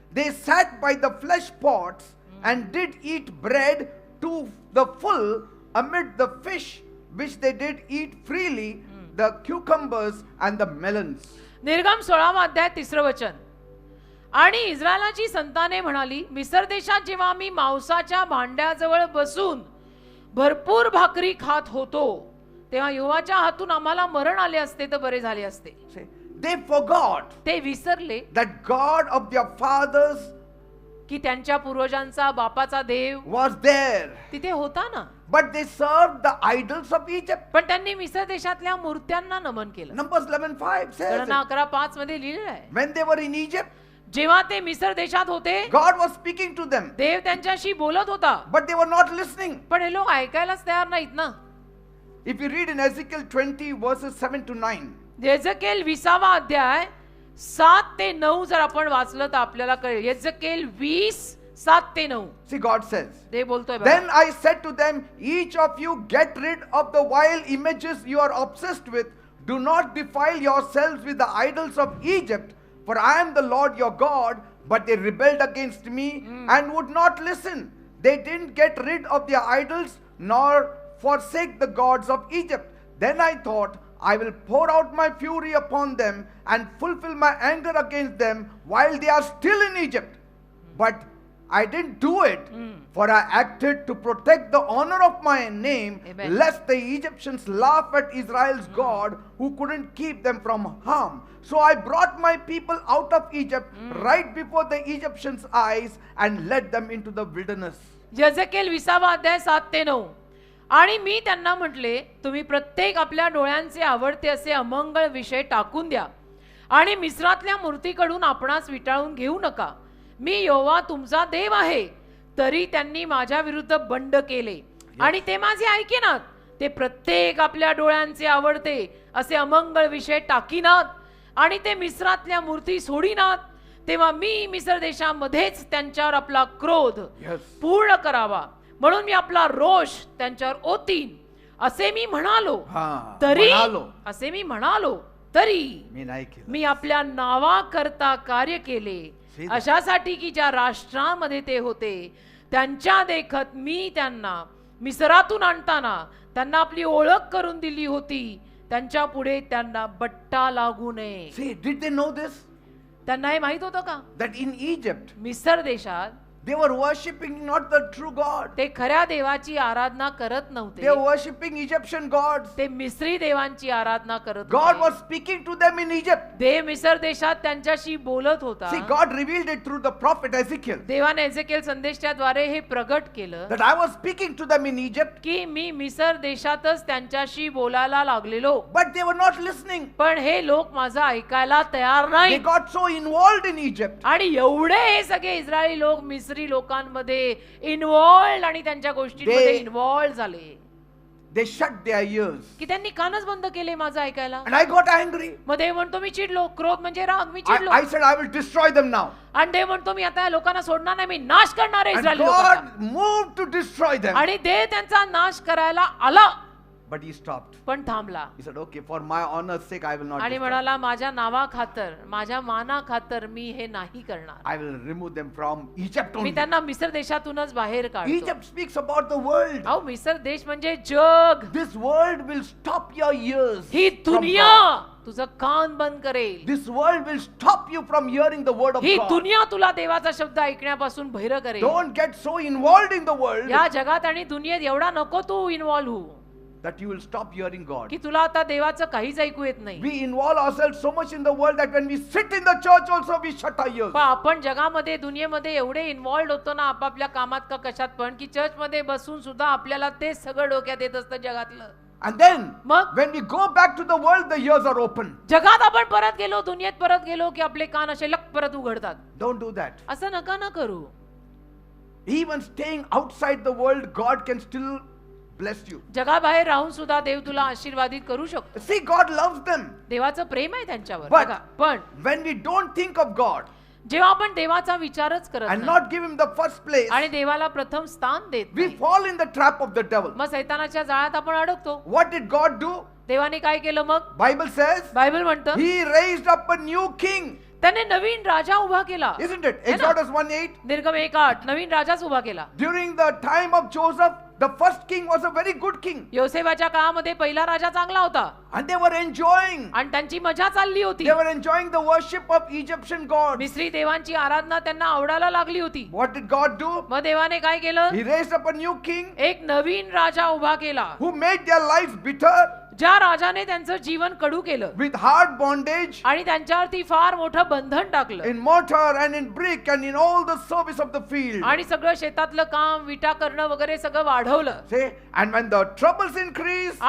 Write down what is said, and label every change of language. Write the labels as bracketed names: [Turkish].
[English] they sat by the flesh pots and did eat bread to the full amid the fish which they did eat freely, the cucumbers and the melons. [Marathi] निर्गम 16 अध्याय 3 वचन. आणि इस्रायलाची संताने म्हणाली, मिस्र देशात जेव्हा आम्ही मांसाच्या भांड्याजवळ बसून भरपूर भाकरी खात होतो, तेव्हा यहोवाच्या हातून आम्हाला मरण आले असते तर बरे झाले असते. [English] See, they forgot [Marathi] ते विसरले [English] that God of their fathers [Marathi] की त्यांच्या पूर्वजांचा बापाचा देव [English] was there, [Marathi] तिथे होता ना. [English] but they served the idols of Egypt. [Marathi] पण त्यांनी मिस्र देशातल्या मूर्त्यांना नमन केलं. [English] Numbers 11:5 says [Marathi] गणना [English] it. [Marathi] 11:5 मध्ये लिहिलेलं आहे. [English] When they were in Egypt, [Marathi] जेव्हा ते मिस्र देशात होते, [English] God was speaking to them, [Marathi] देव त्यांच्याशी बोलत होता, [English] but they were not listening. [Marathi] पण हे लोक ऐकायलाच तयार नाहीत ना. [English] If you read in Ezekiel 20 verses 7 to 9, [Marathi] Ezekiel 20 अध्याय 7 ते 9 जर आपण वाचलं तर आपल्याला कळेल. यजकेल 20 7 ते 9. [English] see, God says, [Marathi] देव बोलतोय बघा. [English] Then I said to them, each of you get rid of the vile images you are obsessed with. Do not defile yourselves with the idols of Egypt, for I am the Lord your God. But they rebelled against me and would not listen. They didn't get rid of their idols nor forsake the gods of Egypt. Then I thought, I will pour out my fury upon them and fulfill my anger against them while they are still in Egypt. But I didn't do it, for I acted to protect the honor of my name, Amen. lest the Egyptians laugh at Israel's God, who couldn't keep them from harm. So I brought my people out of Egypt right before the Egyptians' eyes and led them into the wilderness. [Marathi] Ezekiel 20 अध्याय 7 ते 9. आणि मी त्यांना म्हटले, तुम्ही प्रत्येक आपल्या डोळ्यांचे आवडते असे अमंगळ विषय टाकून द्या आणि मिस्रातल्या मूर्तीकडून आपणास विटाळून घेऊ नका. मी यहोवा तुमचा देव आहे. तरी त्यांनी माझ्या विरुद्ध बंड केले आणि ते माझे ऐकेनात. ते प्रत्येक आपल्या डोळ्यांचे आवडते असे अमंगळ विषय टाकीनात आणि ते मिस्रातल्या मूर्ती सोडीनात. तेव्हा मी मिस्र देशामध्येच त्यांच्यावर आपला क्रोध [English] Yes. [Marathi] पूर्ण करावा म्हणून मी आपला रोष त्यांच्यावर ओतीन असे मी म्हणालो. हा, तरी म्हणालो. असे मी म्हणालो तरी मी नाही केलं. मी आपल्या नावाकरता कार्य केले, [English] See that? [Marathi] अशासाठी की ज्या राष्ट्रामध्ये ते होते त्यांच्या देखत मी त्यांना मिस्रातून आणताना त्यांना आपली ओळख करून दिली होती. त्यांच्या पुढे त्यांना बट्टा लागू नये. [English] See, did they know this? [Marathi] त्यांना हे माहित होतं का? [English] That in Egypt, [Marathi] मिस्र देशात [English] They were worshipping not the true God. [Marathi] ते खऱ्या देवाची आराधना करत [English] They [Marathi] नव्हते, [English] were worshipping Egyptian gods. [Marathi] ते मिस्री देवांची आराधना करत [English] God [Marathi] होते. [English] was speaking to them in Egypt. [Marathi] देव मिसर देशात त्यांच्याशी बोलत होता. [English] See, God revealed it through the prophet Ezekiel [Marathi] देवाने एजेकेल संदेशाद्वारे हे प्रगट केलं [English] that I was speaking to them in Egypt, [Marathi] की मी मिसर देशातच त्यांच्याशी बोलायला लागलेलो, [English] but they were not listening. [Marathi] पण हे लोक माझं ऐकायला तयार [English] They [Marathi] नाही. [English] got so involved in Egypt. [Marathi] आणि एवढे हे सगळे इस्रायली लोक मिस्री लोकांमध्ये इन्व्हॉल्ड आणि त्यांच्या गोष्टींमध्ये [English] They- [Marathi] इन्व्हॉल्ड झाले [English] They shut their ears. [Marathi] की त्यांनी कानच बंद केले माझं ऐकायला. [English] And I got angry. [Marathi] मग देव म्हणतो मी चिडलो, क्रोध म्हणजे राग, मी चिडलो. [English] I said, I will destroy them now. [Marathi] आणि देव म्हणतो मी आता या लोकांना सोडणार नाही, मी नाश करणार आहे [English] And [Marathi] इस्रायली लोकांचा. [English] God moved to destroy them. [Marathi] आणि देव त्यांचा नाश करायला आला, [English] But he stopped. [Marathi] पण थांबला [English] He said, okay, for my honor's sake, I will not [Marathi] आणि [English] destroy. [Marathi] म्हणाला माझ्या नावा खातर, माझ्या माना खातर मी हे नाही करणार. [English] I will remove them from Egypt [Marathi] मी [English] only. [Marathi] त्यांना मिस्र देशातूनच बाहेर काढतो. [English] Egypt speaks about the world. [Marathi] अहो मिस्र देश म्हणजे जग. [English] This world will stop your ears. [Marathi] He [English] from [Marathi] दुनिया [English] God. [Marathi] तुझं कान बंद करेल. [English] This world will stop you from hearing the word of [Marathi] he [English] God. [Marathi] दुनिया तुला देवाचा शब्द ऐकण्यापासून बहिरं करेल. [English] Don't get so involved in the world [Marathi] या जगात आणि दुनियेत एवढा नको तू इन्व्हॉल्व होऊ [English] that you will stop hearing God. [Marathi] की तुला आता देवाचं काहीच ऐकू येत नाही. [English] We involve ourselves so much in the world that when we sit in the church also we shut our ears. [Marathi] पण आपण जगामध्ये दुनियेमध्ये एवढे इन्व्हॉल्ड होतो ना आपापल्या कामात का कशात पण, की चर्च मध्ये बसून सुद्धा आपल्याला ते सगळं डोक्यात येत असतं जगातलं. [English] And then [Marathi] मग [English] when we go back to the world, the ears are open. [Marathi] जगात आपण परत गेलो, दुनियेत परत गेलो की आपले कान असे लक परत उघडतात. [English] Don't do that. [Marathi] असं नका ना करू. [English] Even staying outside the world, God can still bless you. [Marathi] जगाबाहेर राहून सुद्धा देव तुला आशीर्वादित करू शकतो. [English] See, God loves them. [Marathi] देवाचं प्रेम आहे त्यांच्यावर. [English] But [Marathi] बघा, पण [English] when we don't think of God [Marathi] जेव्हा आपण देवाचा विचारच करत [English] and [Marathi] नाही [English] not give Him the first place, [Marathi] आणि देवाला प्रथम स्थान देत [English] we [Marathi] नाही, [English] fall in the trap of the devil. [Marathi] मग सैतानाच्या जाळ्यात आपण अडकतो. [English] What did God do? [Marathi] देवाने काय केलं मग? [English] Bible says [Marathi] बायबल म्हणतं [English] He raised up a new king. [Marathi] त्याने नवीन राजा उभा केला. [English] Isn't it? [Hindi] है ना? [English] Exodus 1:8. [Marathi] निर्गम 1:8 नवीन राजाच उभा केला. [English] During the time of Joseph, the first king was a very good king. [Marathi] योसेफाच्या काळामध्ये पहिला राजा चांगला होता [English] And they were enjoying. [Marathi] आणि त्यांची मजा चालली होती. [English] They were enjoying the worship of Egyptian gods. [Marathi] मिस्री देवांची आराधना त्यांना आवडायला लागली होती. [English] What did God do? [Marathi] मग देवाने काय केलं? [English] He raised up a new king [Marathi] एक नवीन राजा उभा केला, [English] who made their lives bitter [Marathi] ज्या राजाने त्यांचं जीवन कडू केलं [English] with hard bondage [Marathi] आणि त्यांच्यावरती फार मोठं बंधन टाकलं [English] in mortar and in brick and in all the service of the field. [Marathi] आणि सगळं शेतातलं काम विटा करणं वगैरे सगळं वाढवलं. [English] See, and when the troubles increase,